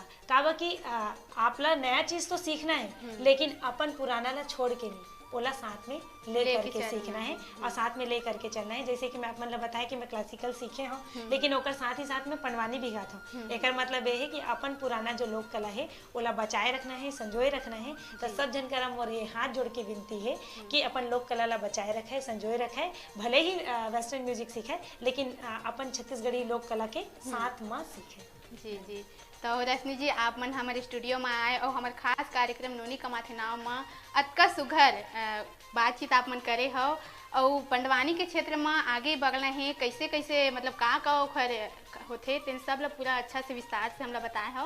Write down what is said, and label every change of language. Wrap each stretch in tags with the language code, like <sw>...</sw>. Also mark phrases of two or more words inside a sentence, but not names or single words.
<hne>काबा कि आप ला नया चीज तो सीखना है, लेकिन अपन पुराना ला छोड़ के नहीं, ओला साथ में ले करके सीखना है और साथ में ले करके चलना है। जैसे कि मैं आप मतलब बताया कि मैं क्लासिकल सीखे हूँ, लेकिन ओकर साथ ही साथ में पंडवानी भी गाता हूँ। एकर मतलब ये है कि अपन पुराना जो लोक कला है ओला बचाए रखना है, संजोए रखना है। तो सब जन करा मोर ये हाथ जोड़ के विनती है कि अपन लोक कला ला बचाए रखे, संजोए रखे, भले ही</hne> <en>western music</en> <hne>सीखे, लेकिन अपन छत्तीसगढ़ी लोक कला के साथ में सीखे। जी जी, तो रश्मि जी आप मन हमारे स्टूडियो में आए और हमारे खास कार्यक्रम नोनी कमाथे नाव में अतका सुघर बातचीत आप मन करे हो और पंडवानी के क्षेत्र में आगे बढ़ना है, कैसे कैसे मतलब का ओखर होथे तेन सब ला पूरा अच्छा से विस्तार से हमला बताए हो।</hne>